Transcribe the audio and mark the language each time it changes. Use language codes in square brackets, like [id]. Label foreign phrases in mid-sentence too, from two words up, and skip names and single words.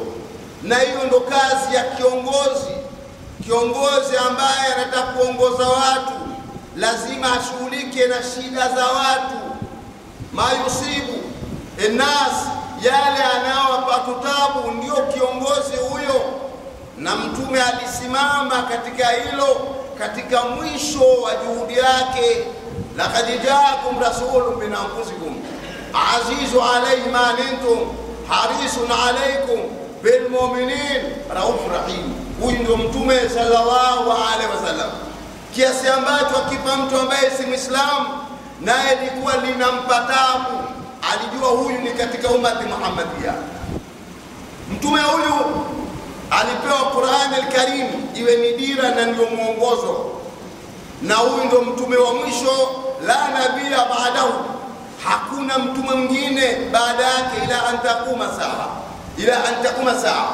[sw] Na hiyo ndo kazi ya kiongozi ambaye anataka kuongoza watu lazima ashughulike na shida za watu, [ar] ما يصيب الناس, [sw] yale anayowapa tabu, ndio kiongozi huyo. Na Mtume alisimama katika hilo katika mwisho wa juhudi yake. [ar] لقد جاءكم رسول من أنفسكم عزيز عليه ما عنتم حريص عليكم بالمؤمنين رءوف رحيم. [sw] Huyu ndio Mtume [ar] صلى الله عليه وسلم, [sw] kiasi ambacho akipa mtu ambaye si Muislamu naye ilikuwa linampa tabu, alijua huyu ni katika umati Muhammadia. Mtume huyu alipewa Qur'an al-Karim iwe ni dira na ndio mwongozo, na huyu ndio mtume wa mwisho, [ar] لا نبي بعده, [sw] hakuna mtume mwingine baada yake [ar] إلى أن تقوم الساعة.